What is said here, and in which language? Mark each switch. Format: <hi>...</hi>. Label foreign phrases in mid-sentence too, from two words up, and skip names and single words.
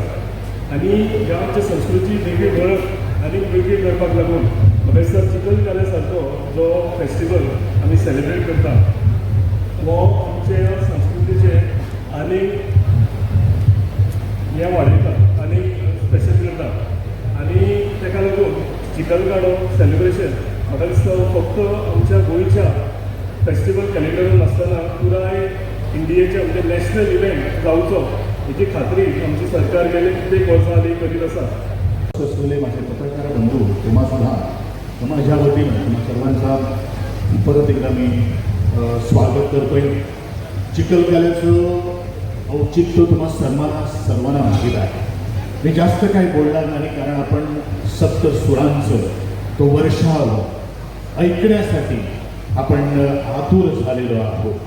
<kok>आनी ह्या आमच्या संस्कृतीची वेगळी वळख आनी वेगळी करपाक लागून म्हाका दिसता चिखलकाल्या सारको जो फेस्टिवल आमी सेलिब्रेट करता हो आमचे संस्कृतीचे आनी हें वाडयता आनी स्पेशल करता. आनी ताका लागून चिखलकालो सेलिब्रेशन म्हाका दिसता फक्त आमच्या गोंयच्या फेस्टिवल कॅलेंडरान नासतना पुराय इंडियेचे म्हणजे</kok> <en>national event</en> <kok>जावचो हेची खात्री आमची सरकार गेले कित्येक वर्सां आली करीत आसा.</kok> <mr>असलेले माझे पत्रकार बंधू तुम्हा सुद्धा माझ्या वतीनं तुम्हा सर्वांचा परत एकदा मी स्वागत करतोय. चिखलदऱ्याचं औचित्य तुम्हा सर्वांना माहीत आहे. मी जास्त काही बोलणार नाही, कारण आपण सप्त सुरांचं तो वर्षाव ऐकण्यासाठी आपण आतुर झालेलो आहोत.</mr>